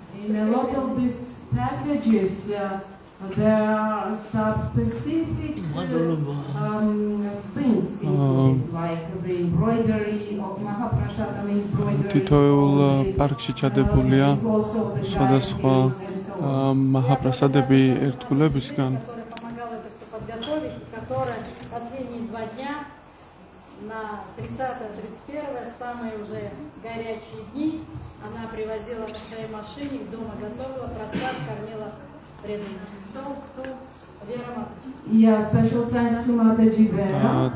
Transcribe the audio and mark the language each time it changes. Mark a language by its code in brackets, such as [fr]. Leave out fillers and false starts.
[en] In a lot of these packages, there are some specific things included, like the embroidery of Mahaprasadam embroidery. [ka] თითოეულ პარკში ჩადებულია სხვადასხვა მაჰაპრასადები ერთგულებისგან. [ru] которая помогала это все подготовить, и которая последние 2 дня на 30-31 самые уже горячие дни она привозила на своей машине, дома готовила, просад, кормила преданных. Кто? Вера Матаджи. [en] Yeah, special thanks to Mataji Vera,